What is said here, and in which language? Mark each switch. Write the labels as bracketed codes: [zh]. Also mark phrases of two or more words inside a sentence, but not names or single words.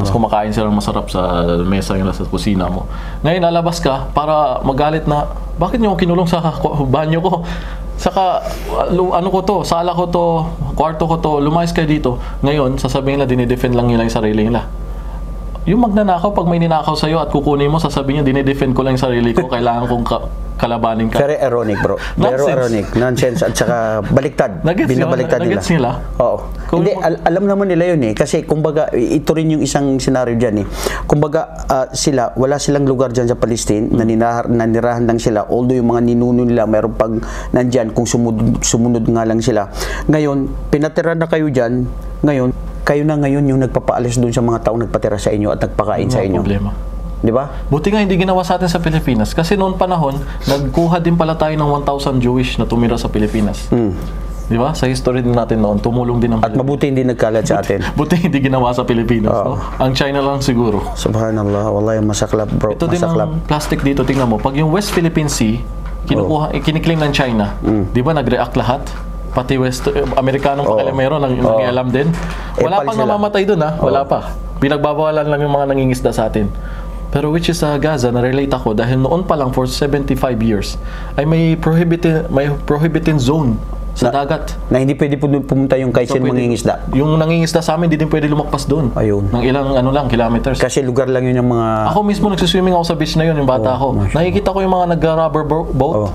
[tl] Tapos kumakain sila masarap sa mesa yung sa kusina mo. Ngayon lalabas ka para magalit na, bakit niyo kinulong sa banyo ko? Saka sala ko to, kwarto ko to, lumayas kayo dito. Ngayon sasabihin nila dinidefend lang nila yung sarili nila. Yung magnanakaw, pag may ninakaw sa'yo at kukunin mo, sasabihin niya, dinidefend ko lang yung sarili ko, kailangan kong kalabanin ka. [en] Very ironic, bro. Very ironic. [tl] Nonsense at saka baliktad. Binabaliktad nila. Oo. Hindi, alam naman nila yun eh. Kasi, kumbaga, ito rin yung isang senaryo dyan eh. Kumbaga, wala silang lugar dyan sa Palestine, nanirahan lang sila. Although yung mga ninuno nila, mayroon pag nandyan, kung sumunod nga lang sila. Ngayon, pinatira na kayo dyan, ngayon, kayo na ngayon yung nagpapaalis doon sa mga taong nagpatira sa inyo at nagpakain sa inyo. Problema. Di ba? Buti nga hindi ginawa sa atin sa Pilipinas. Kasi noon panahon, nagkuha din pala tayo ng 1,000 Jewish na tumira sa Pilipinas. Di ba? Sa history din natin noon, tumulong din ang At mabuti hindi nagkalat sa atin. Buti hindi ginawa sa Pilipinas. No? Ang China lang siguro. [ar] سبحان الله. والله [tl] masaklap, bro. Ito din ang plastic dito. Tingnan mo. Pag yung West Philippine Sea, kiniklaim ng China. Di ba nag-react lahat? Pati Amerikanong pakialamero nangialam din. Wala pang namamatay doon ha. Wala pa. Pinagbabawalan lang yung mga nangingisda sa atin. Pero which is sa Gaza, na-relate ako dahil noon pa lang [en] for 75 years [tl] ay may [en] prohibited zone [tl] sa dagat. Na hindi pwede pumunta yung kahit sino mangingisda. Yung nangingisda sa amin, hindi din pwede lumagpas doon. Ayun. Ng ilang kilometers. Kasi lugar lang yun yung mga... Ako mismo nagsiswimming ako sa beach na yun, yung bata ako. Nakikita ko yung mga nag- [en] rubber boat.